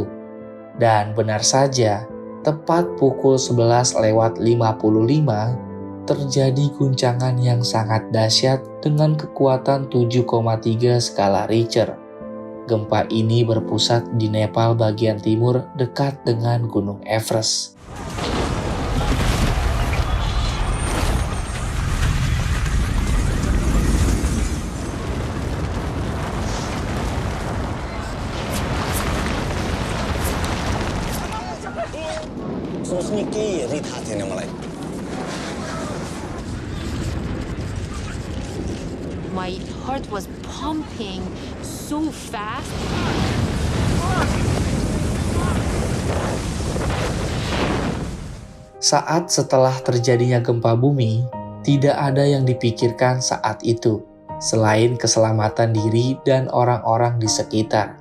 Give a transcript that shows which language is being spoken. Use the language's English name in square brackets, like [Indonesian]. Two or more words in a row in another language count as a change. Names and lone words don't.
[Indonesian] Dan benar saja, tepat pukul 11:55, terjadi guncangan yang sangat dahsyat dengan kekuatan 7,3 skala Richter. Gempa ini berpusat di Nepal bagian timur dekat dengan Gunung Everest. [Nepali] सोच्ने केही हेरी थाहा थिएन मलाई। [English] My heart was pumping so fast. [Indonesian] Saat setelah terjadinya gempa bumi, tidak ada yang dipikirkan saat itu, selain keselamatan diri dan orang-orang di sekitar.